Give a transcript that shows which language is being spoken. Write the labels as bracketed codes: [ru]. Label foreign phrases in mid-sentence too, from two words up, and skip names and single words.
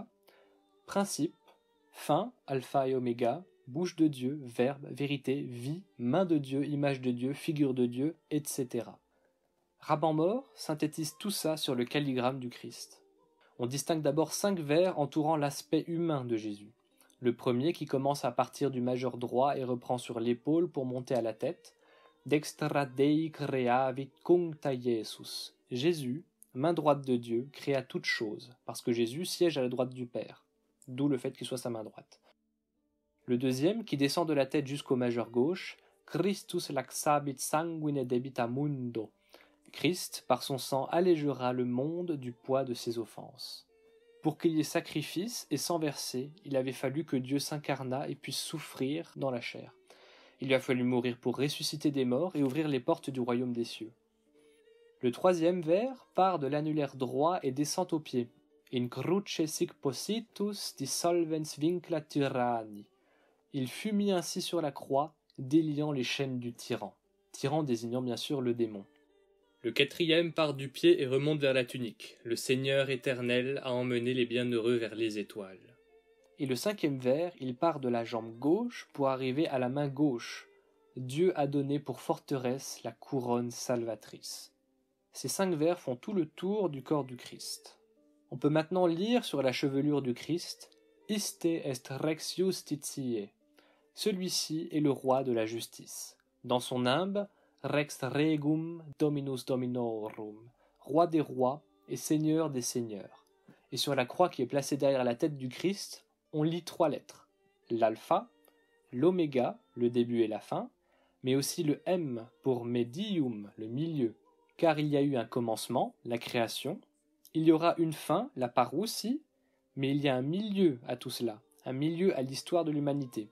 [fr] Principe, fin, alpha et oméga, bouche de Dieu, verbe, vérité, vie, main de Dieu, image de Dieu, figure de Dieu, etc. Raban-Maur synthétise tout ça sur le calligramme du Christ. On distingue d'abord 5 vers entourant l'aspect humain de Jésus. Le premier qui commence à partir du majeur droit et reprend sur l'épaule pour monter à la tête. [la] Dextra Dei creavit cuncta Iesus. [fr] Jésus, main droite de Dieu, créa toutes choses, parce que Jésus siège à la droite du Père, d'où le fait qu'il soit sa main droite. Le deuxième, qui descend de la tête jusqu'au majeur gauche, [la] Christus laxabit sanguine debita mundo. [fr] Christ, par son sang, allégera le monde du poids de ses offenses. Pour qu'il y ait sacrifice et sang versé, il avait fallu que Dieu s'incarnât et puisse souffrir dans la chair. Il lui a fallu mourir pour ressusciter des morts et ouvrir les portes du royaume des cieux. Le troisième vers part de l'annulaire droit et descend aux pieds. [la] In cruce sic positus dissolvens vincla tyranni. [fr] Il fut mis ainsi sur la croix, déliant les chaînes du tyran. Tyran désignant bien sûr le démon. Le quatrième part du pied et remonte vers la tunique. Le Seigneur éternel a emmené les bienheureux vers les étoiles. Et le cinquième vers, il part de la jambe gauche pour arriver à la main gauche. Dieu a donné pour forteresse la couronne salvatrice. Ces 5 vers font tout le tour du corps du Christ. On peut maintenant lire sur la chevelure du Christ « [la] Iste est rex justitiae ». [fr] Celui-ci est le roi de la justice. Dans son nimbe, [la] « Rex regum dominus dominorum », [fr] roi des rois et seigneur des seigneurs. Et sur la croix qui est placée derrière la tête du Christ, on lit 3 lettres, l'alpha, l'oméga, le début et la fin, mais aussi le M pour medium, le milieu, car il y a eu un commencement, la création, il y aura une fin, la parousie, mais il y a un milieu à tout cela, un milieu à l'histoire de l'humanité.